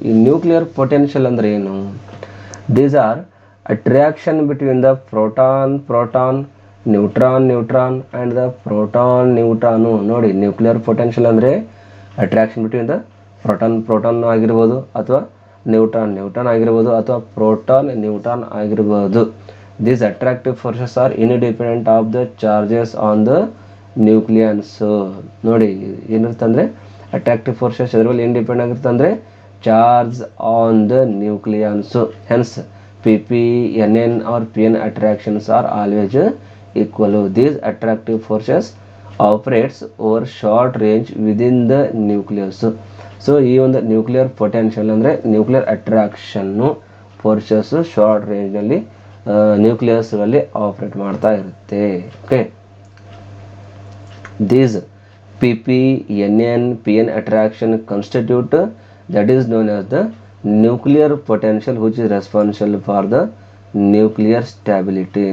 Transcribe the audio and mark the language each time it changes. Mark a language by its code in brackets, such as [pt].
[kn] ಈ nuclear potential ಅಂದರೆ ಏನು, [en] These are attraction between the proton neutron and the neutron. [kn] ನೋಡಿ ನ್ಯೂಕ್ಲಿಯರ್ ಪೊಟೆನ್ಷಿಯಲ್ ಅಂದರೆ [en] attraction between the proton [kn] ಆಗಿರ್ಬೋದು, ಅಥವಾ ನ್ಯೂಟ್ರಾನ್ ಆಗಿರ್ಬೋದು, ಅಥವಾ ನ್ಯೂಟ್ರಾನ್ ಆಗಿರ್ಬೋದು. [en] These attractive forces are independent of the charges on the nucleons. [kn] ನೋಡಿ ಏನಿರುತ್ತೆ ಅಂದರೆ ಅಟ್ರಾಕ್ಟಿವ್ ಫೋರ್ಸಸ್ ಎದ್ರ ಮೇಲೆ ಇಂಡಿಪೆಂಡೆಂಟ್ ಆಗಿರುತ್ತೆ ಅಂದರೆ [en] Charge on the nucleons. Hence PP, NN or PN attractions are always equal. These attractive forces operates over short range within the nucleus. [kn] So ಈ ಒಂದು nuclear potential ಅಂದರೆ ನ್ಯೂಕ್ಲಿಯರ್ ಅಟ್ರಾಕ್ಷನ್ನು ಫೋರ್ಸಸ್ಸು ಶಾರ್ಟ್ ರೇಂಜ್ನಲ್ಲಿ ನ್ಯೂಕ್ಲಿಯಸ್ಗಳಲ್ಲಿ ಆಪ್ರೇಟ್ ಮಾಡ್ತಾ ಇರುತ್ತೆ. [en] Okay, these PP, NN, PN attraction constitute that is known as the nuclear potential which is responsible for the nuclear stability.